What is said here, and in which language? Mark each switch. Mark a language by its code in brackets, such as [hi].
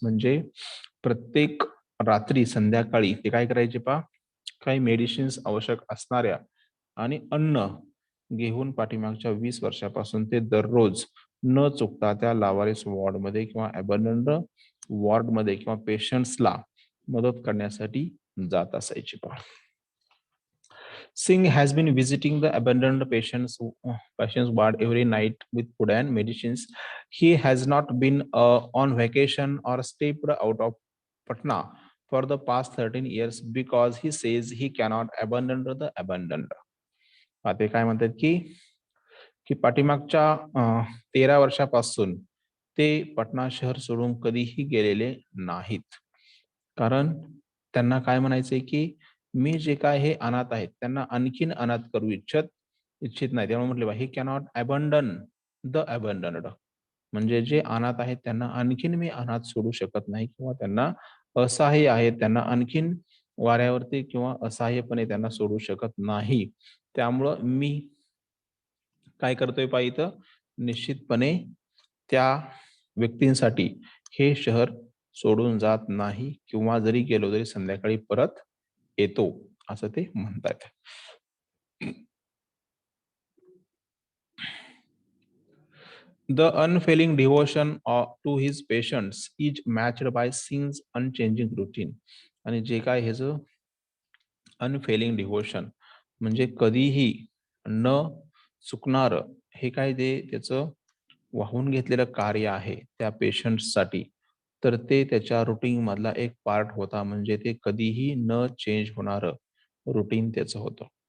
[mr] म्हणजे प्रत्येक रात्री संध्याकाळी ते काय करायचे पा, काही मेडिसिन्स आवश्यक असणाऱ्या आणि अन्न घेऊन पाठीमागच्या 20 वर्षापासून ते दररोज न चुकता त्या लावारिस वॉर्डमध्ये किंवा अबंडन्ड वॉर्डमध्ये किंवा पेशंट्सला मदत करण्यासाठी जात असायचे पा. [en] Singh has been visiting the abandoned patients ward every night with food and medicines. He has not been on vacation or stepped out of Patna for the past 13 years because he says he cannot abandon the abandoned. [mr] ते काय म्हणतात की पाठीमागच्या 13 वर्षापासून ते पटना शहर सोडून कधीही गेलेले नाहीत. कारण त्यांना काय म्हणायचंय की मी जे काय हे अनाथ आहेत त्यांना आणखीन अनाथ करू इच्छित नाही. त्यामुळे म्हटले [en] He cannot abandon the abandoned. [mr] म्हणजे जे अनाथ आहेत त्यांना आणखीन मी अनाथ सोडू शकत नाही किंवा त्यांना असहाय्य आहेत त्यांना आणखीन वाऱ्यावरती किंवा असहाय्यपणे त्यांना सोडू शकत नाही. त्यामुळं मी काय करतोय पा इथं, निश्चितपणे त्या व्यक्तींसाठी हे शहर सोडून जात नाही किंवा जरी गेलो तरी संध्याकाळी परत येतो असं ते म्हणतात. [en] The unfailing devotion to his patients is matched by Singh's unchanging routine. [mr] आणि जे काय ह्याचं अनफेलिंग डिव्होशन म्हणजे कधीही न चुकणार हे काय ते त्याचं वाहून घेतलेलं कार्य आहे त्या पेशंट्ससाठी, तर ते त्याच्या रुटीन मधला एक पार्ट होता. म्हणजे ते कधीही न चेंज होणारं रुटीन त्याचं होतं.